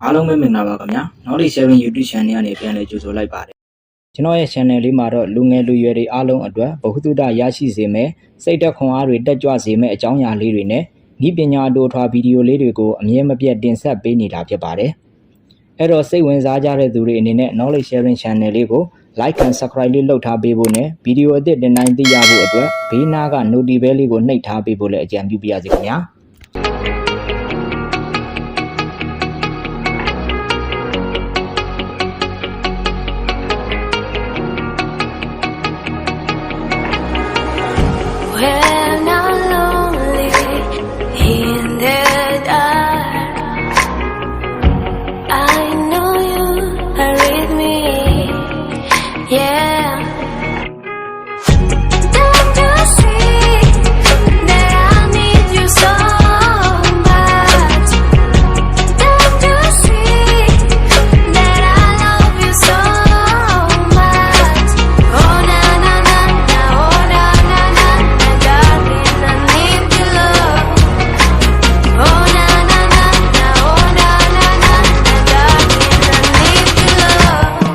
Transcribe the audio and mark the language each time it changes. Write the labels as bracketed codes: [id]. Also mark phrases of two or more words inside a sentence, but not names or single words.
[my] ပဲမင်္ဂလာပါခင်ဗျာ Knowledge Sharing YouTube Channel ကနေပြန်လည်ကြိုဆိုလိုက်ပါတယ်ကျွန်တော်ရဲ့ channel လေးမှာတော့လူငယ်လူရွယ်တွေအားလုံးအတွက်ဗဟုသုတရရှိစေမယ်စိတ်သက်ခွန်အားတွေတက်ကြွစေမယ်အကြောင်းအရာလေးတွေနဲ့ဤပညာအတူထွားဗီဒီယိုလေးတွေကိုအမြဲမပြတ်တင်ဆက်ပေးနေတာဖြစ်ပါတယ်အဲ့တော့စိတ်ဝင်စားကြတဲ့သူတွေအနေနဲ့ Knowledge Sharing Channel လေးကို [en] Like and Subscribe [my] လေးလုပ်ထားပေးဖို့နဲ့ဗီဒီယိုအသစ်တင်တိုင်းသိရဖို့အတွက်ဘေးနားက [en] Notification Bell [my] လေးကိုနှိပ်ထားပေးဖို့လည်းအကြံပြုပါရစေခင်ဗျာ [en] When I'm lonely in the dark, I know you are with me, yeah. Don't you see that I need you so much? Don't you see that I love you so much? Oh na na na na, oh na na na na, darling, I need your love. Oh na na na na, oh na na na na, darling, I need your love.